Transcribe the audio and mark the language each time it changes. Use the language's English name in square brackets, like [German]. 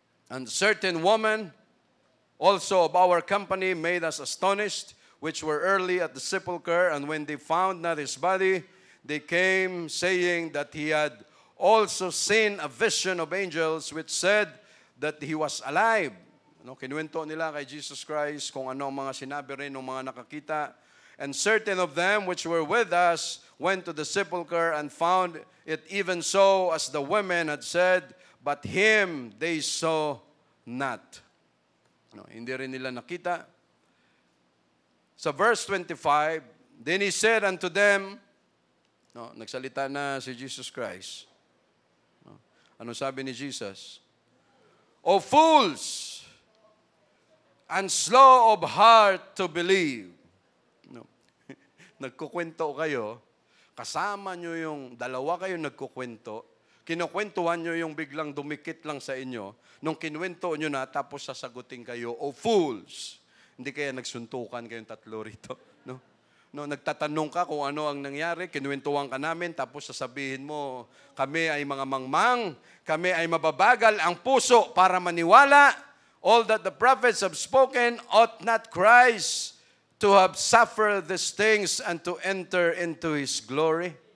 [English] And certain woman also of our company made us astonished, which were early at the sepulchre, and when they found not his body, they came saying that he had also seen a vision of angels which said that he was alive. [Filipino] No, kinuwento nila kay Jesus Christ kung ano ang mga sinabi rin ng mga nakakita. [English] And certain of them which were with us went to the sepulchre and found it even so as the women had said, but him they saw not. [Filipino] No, hindi rin nila nakita. Sa verse 25, [English] then he said unto them, [Filipino] no, nagsalita na si Jesus Christ. No, ano sabi ni Jesus? [English] O fools, and slow of heart to believe. [Filipino] No. Nagkukwento kayo, kasama nyo yung, dalawa kayo nagkukwento, kinukwentuhan nyo yung biglang dumikit lang sa inyo, nung kinwento nyo na, tapos sasagutin kayo, [English] O fools. [Filipino] Hindi kaya nagsuntukan kayong tatlo rito. No? No, nagtatanong ka kung ano ang nangyari, kinuwentuhan ka namin, tapos sasabihin mo, kami ay mga mangmang, kami ay mababagal ang puso para maniwala. [English] All that the prophets have spoken, ought not Christ to have suffered these things and to enter into His glory?